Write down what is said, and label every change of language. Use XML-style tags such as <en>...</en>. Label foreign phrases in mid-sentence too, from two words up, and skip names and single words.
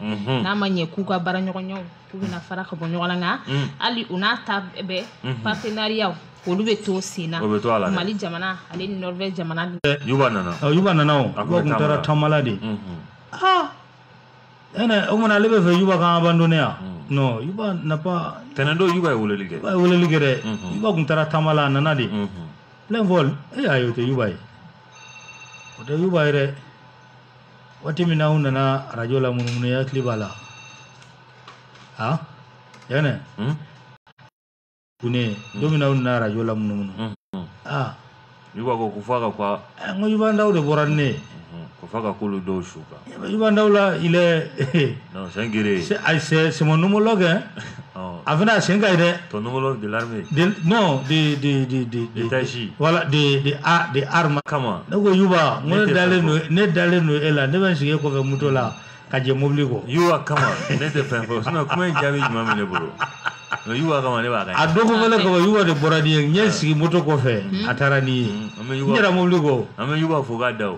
<bm>N'a ma ɲɛ k'u ka baaraɲɔgɔnyaw k'u bɛna fara ka bɔ ɲɔgɔn na nka hali u n'a ta bɛɛ partenariat olu bɛ to sen na. O bɛ to a la dɛ. Mali jamana ale ni Norvège jamana. Yuba nana. Yuba nana o. Yuba kun taara taamala de. Ah. Ɛnɛ o kumana ale bɛ fɛ Yuba k'an abandonner yan.</bm> <fr>Non, Yuba n'a pas.</fr> <bm>Tɛnɛn don Yuba ye weleli kɛ. Yuba ye weleli kɛ dɛ. Yuba kun taara taamala a nana de.</bm> <fr>Plein vol,</fr> <bm>ayi o tɛ Yuba ye. O tɛ Yuba ye dɛ. Waati min na u nana radio la munumunu ya hakili b'a la. Ah, Yanɛ. Kune, don min na u nana radio la munumunu. Ah. Yuba ko ko f'a ka quoi. N ko Yuba Ndaw de bɔra ni ne ye. Ko f'a ka k'olu dɔw su kan. Yuba Ndaw la</bm> <fr>il est. Non, c'est un guerrier. C'est mon homologue hein. A fana sen ka ye dɛ. Ton homologue de l'armée. Non, de Tachi. Voilà, de armes. Comment?</fr> <bm>Ne ko Yuba, ne dalen no e la, ne bɛ n sigi kɔfɛ moto la ka jɛ mobili kɔ. Yuba kama, ne tɛ fɛn fɔ, sinon kuma in jaabi ɲuman bɛ ne bolo. Yuba kama ne b'a kan. A don ko fɛnɛ kama Yuba de bɔra ni ye, n ye sigi moto kɔfɛ, a taara ni ye. N yɛrɛ mobili kɔ. An bɛ Yuba fo k'a da o.</bm>